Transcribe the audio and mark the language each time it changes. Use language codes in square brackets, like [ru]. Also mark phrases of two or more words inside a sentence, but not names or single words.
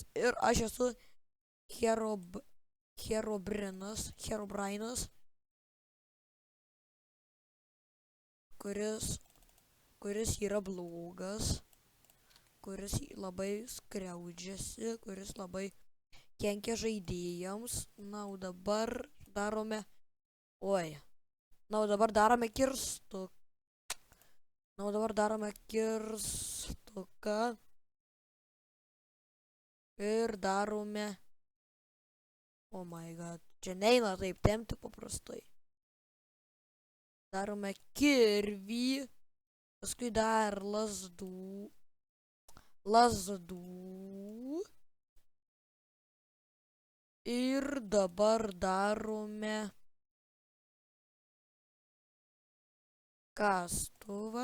[lt] Ir aš esu Herobrainas, kuris yra blogas, kuris labai skriaudžiasi, kuris labai kenkia žaidėjams. Na, o dabar darome... kirstuką. Ir darome... [en] Oh my god. [lt] Čia neina taip tempti paprastai. Darome kirvį. Paskui dar lazdų. Ir dabar darome kastuvą.